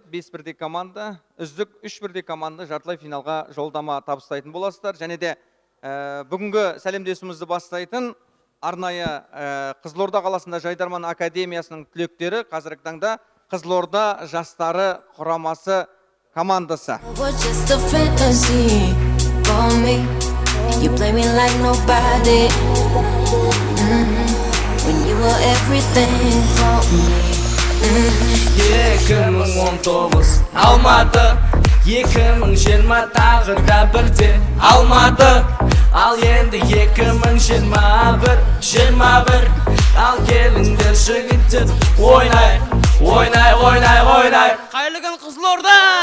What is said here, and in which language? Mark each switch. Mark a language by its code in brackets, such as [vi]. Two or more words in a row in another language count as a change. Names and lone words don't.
[kk] 5 бірдей команда, үздік 3 бірдей команда жартылай финалға жолдама табыстайтын боласыздар. Және де бүгінгі сәлемдесуімізді бастайтын арнайы Қызылорда қаласында жайдарман академиясының түлектері қазіргі таңда Қызылорда жастары құрамасы командасы. [en] When you were everything for me. [kk] 2019 Алматы 2020 тағы да бірде Алматы ал енді 2021 ал келіңдер жігіттер ойнай қайырлы күн Қызылорда.